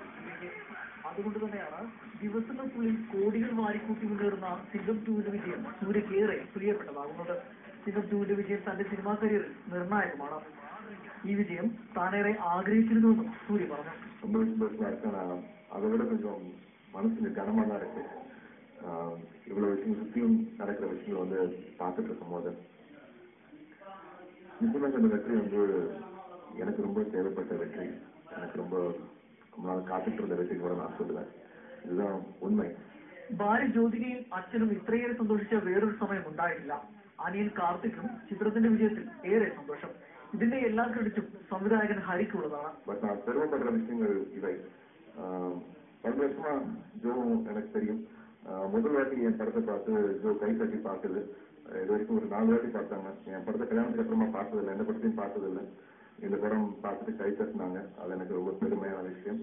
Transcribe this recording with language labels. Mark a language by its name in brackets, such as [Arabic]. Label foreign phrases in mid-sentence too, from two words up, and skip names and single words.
[Malayalam] അതുകൊണ്ട് തന്നെയാണ് ദിവസങ്ങൾക്കുള്ളിൽ കോടികൾ വാരിക്കൂട്ടി മുന്നേറുന്ന സിംഗം 2-ന്റെ വിജയം സൂര്യക്കേറെ പ്രിയപ്പെട്ടതാകുന്നത്. സിംഗം 2-ന്റെ വിജയം തന്റെ സിനിമാ കരിയറിൽ നിർണായകമാണ്. ഈ വിജയം താനേറെ ആഗ്രഹിച്ചിരുന്നുവെന്നും സൂര്യ പറഞ്ഞു. [Tamil] அதோட கொஞ்சம் மனசுல கனமாக தான் இருக்கு. இவ்வளவு விஷயம் சுத்தியும் நடக்கிற விஷயங்கள் பார்த்துட்டு இருக்கும் போது நிச்சயமாக இந்த வெற்றி எனக்கு ரொம்ப தேவைப்பட்ட வெற்றி. எனக்கு ரொம்ப நாள் காத்துட்டு இருந்த வெற்றி கூட நான் சொல்லுவேன். இதுதான் ഉണ്മ. [Malayalam] ഭാര്യ ജ്യോതികയും അച്ഛനും ഇത്രയേറെ സന്തോഷിച്ച വേറൊരു സമയം ഉണ്ടായിട്ടില്ല. അനിയൻ കാർത്തിക്കും ചിത്രത്തിന്റെ വിജയത്തിൽ ഏറെ സന്തോഷം. ഇതിന്റെ എല്ലാ ക്രെഡിറ്റും സംവിധായകൻ ഹരിക്കുള്ളതാണ്. [Tamil] பட் நான் பெருமைப்படுற விஷயங்கள் இவை. 2 வருஷமா ஜோ எனக்கு தெரியும். முதல் வாட்டி என் படத்தை பார்த்து ஜோ கை தட்டி பார்த்தது. இது வரைக்கும் ஒரு 4 வாட்டி பார்த்தாங்க. என் படத்தை கல்யாணத்துக்கு அப்புறமா பார்த்ததில்லை, எந்த படத்தையும் பார்த்ததில்லை. இந்த படம் பார்த்துட்டு கை தட்டினாங்க. அது எனக்கு ரொம்ப பெருமையான விஷயம்.